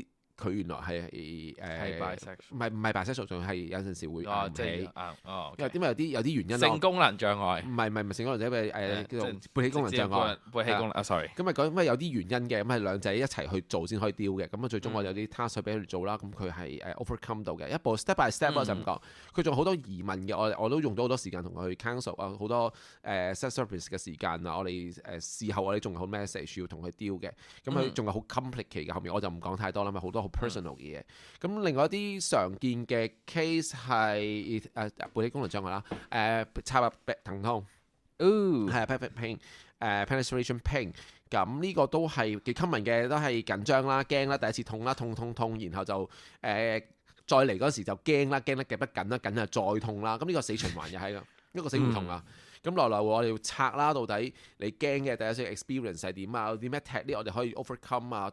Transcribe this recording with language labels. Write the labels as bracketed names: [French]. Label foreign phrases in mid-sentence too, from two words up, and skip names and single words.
[Cantonese] 佢原來係唔係 bisexual，仲係有陣時會硬起，因為點解有啲原因性功能障礙，唔係性功能障礙，叫做勃起功能障礙。勃起功能，sorry。咁講，因為有啲原因嘅，咁係兩仔一齊去做先可以丟嘅。咁最終我有啲 task 去俾佢哋做啦，咁佢係overcome 到嘅。一步 [English] step by step [Cantonese] 就咁講。佢仲好多疑問嘅，我都用咗好多時間同佢去 counsel 啊，好多 [English] sex therapist [Cantonese] 嘅時間啊，我哋事後我哋仲有好 message 要同佢丟嘅。咁佢仲有好 complicated 嘅，後面我就唔講太多啦，咪好多personal 嘅嘢，咁另外一啲常見嘅 case 係勃起功能障礙啦，插入疼痛，係 [English] pelvic pain， penetration pain， [Cantonese] 咁呢個都係幾 common 嘅，都係緊張啦、驚啦、第一次痛啦、痛，然後就再嚟嗰時就驚啦，驚得夾得緊啦，緊啊再痛啦，咁呢個死循環又係一個死胡同啊。咁來來我哋要拆啦，到底你驚嘅第一次 experience 係點啊？有啲咩 technique 我哋可以 overcome 啊？